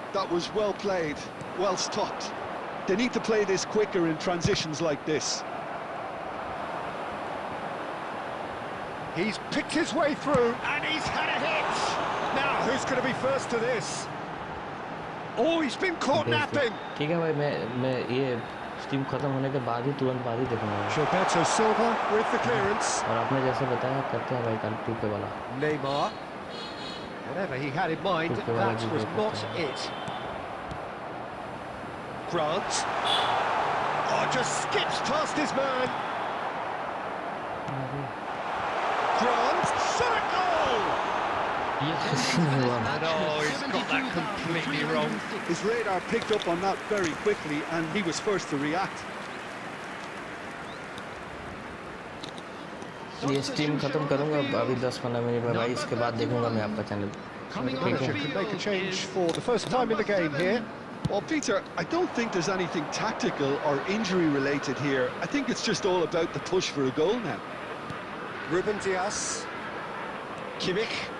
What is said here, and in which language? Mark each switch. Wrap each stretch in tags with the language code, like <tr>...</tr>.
<en>That was well played, well stopped. They need to play this quicker in transitions like this. He's picked his way through, and he's had a hit! Now, who's going to be first to this? Oh, he's been caught napping!</en> <hi>ठीक है भाई मैं ये steam खत्म होने के बाद ही तुरंत बाद ही देखूंगा</hi> <en>Gilberto Silva with the clearance.</en> <hi>और आपने जैसे बताया करते हैं भाई कल 2K वाला</hi> <en>Neymar. Whatever he had in mind, that was not it. Grant. Oh, just skips past his man. Grant, shot a goal! No, he's got that completely wrong. His radar picked up on that very quickly, and he was first to react.</en> <hi>ये stream खत्म करूंगा अभी 10-15 minute में भाई इसके बाद देखूंगा मैं आपका channel</hi> <en>Can make a change for the first time in the game here. Well, Peter, I don't think there's anything tactical or injury related here. I think it's just all about the push for a goal now. Ruben Dias. Kimmich.</en>